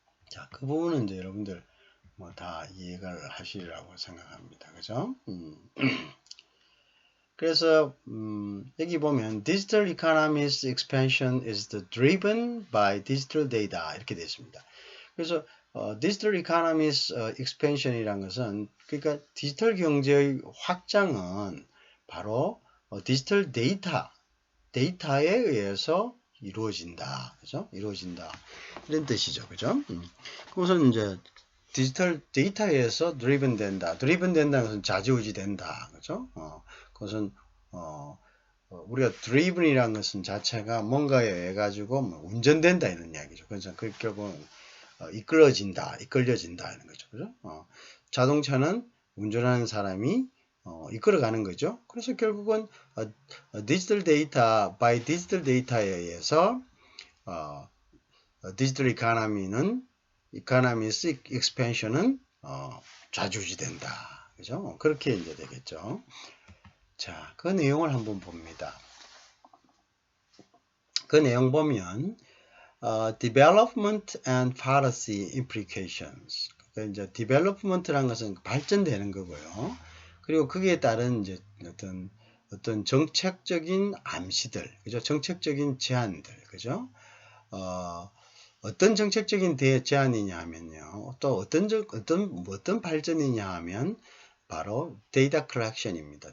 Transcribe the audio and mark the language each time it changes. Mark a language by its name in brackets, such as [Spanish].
[Korean] 자, 그 부분은 이제 여러분들 다 이해를 하시리라고 생각합니다. 그죠? 그래서 여기 보면 [English] Digital Economy's expansion is driven by digital data [Korean] 이렇게 되어 있습니다. 그래서 [English] Digital Economy's expansion [Korean] 이란 것은 그러니까 디지털 경제의 확장은 바로 디지털 데이터에 의해서 이루어진다. 그죠? 이루어진다. 이런 뜻이죠. 그죠? 그것은 이제 디지털 데이터에서 드리븐 된다. 드리븐 된다는 것은 좌지우지 된다. 그죠? 그것은 우리가 드리븐이라는 것은 자체가 뭔가에 의해 가지고 운전된다 이런 이야기죠. 그래서 그 결국은 이끌려진다 이런 거죠. 그죠? 자동차는 운전하는 사람이 이끌어가는 거죠. 그래서 결국은 디지털 데이터, by 디지털 데이터에 의해서 디지털 이코노미스 익스펜션은 좌지우지 된다. 그죠? 그렇게 이제 되겠죠. 자, 그 내용을 한번 봅니다. 그 내용 보면 [English] development and policy implications. [Korean] 그러니까 이제 development라는 것은 발전되는 거고요. 그리고 거기에 따른 이제 어떤 정책적인 암시들, 그죠? 정책적인 제안들, 그죠? 어떤 정책적인 제안이냐 하면요. 또 어떤 발전이냐 하면 바로 데이터 컬렉션입니다.